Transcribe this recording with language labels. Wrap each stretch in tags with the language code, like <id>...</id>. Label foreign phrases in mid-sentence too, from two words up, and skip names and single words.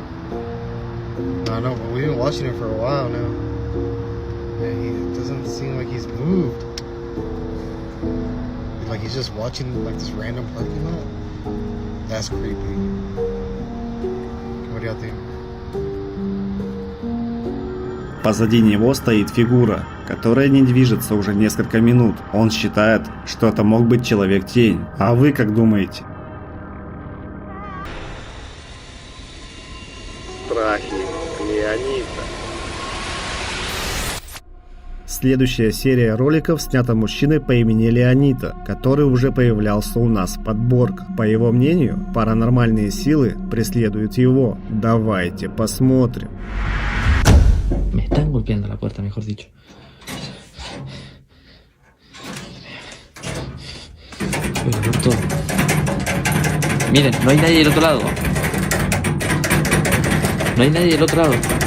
<en>I know, but we've been watching him for a while now. Yeah, he doesn't seem like he's moved. Like he's just watching like this random parking lot. That's creepy. What do y'all think?</en> <ru>Позади него стоит фигура, которая не движется уже несколько минут. Он считает, что это мог быть Человек-тень. А вы как думаете? Страхи Леонида. Следующая серия роликов снята мужчиной по имени Леонида, который уже появлялся у нас в подборках. По его мнению, паранормальные силы преследуют его. Давайте посмотрим.</ru> <es>Me están golpeando la puerta, mejor dicho. Voy a ver todo. Miren, no hay nadie del otro lado. No hay nadie del otro lado.</es>